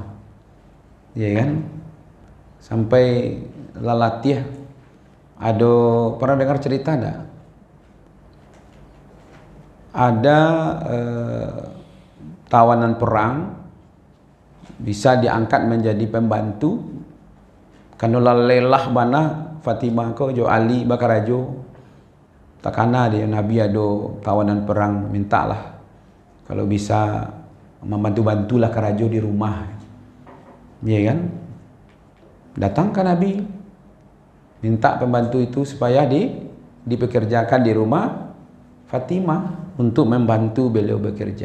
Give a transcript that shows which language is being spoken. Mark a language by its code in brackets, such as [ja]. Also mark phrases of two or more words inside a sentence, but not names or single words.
[id] Ya kan? Sampai lalatih. Ada pernah dengar cerita enggak? Ada tawanan perang bisa diangkat menjadi pembantu. [min] Karena lelah bana Fatimah ko jo Ali bakarajo takana dia Nabi ado tawanan perang, [id] mintalah kalau bisa membantu-bantulah [min] karajo di rumah. [id] Ya kan? Datang ke Nabi minta pembantu itu supaya dipekerjakan di rumah Fatimah untuk membantu beliau bekerja.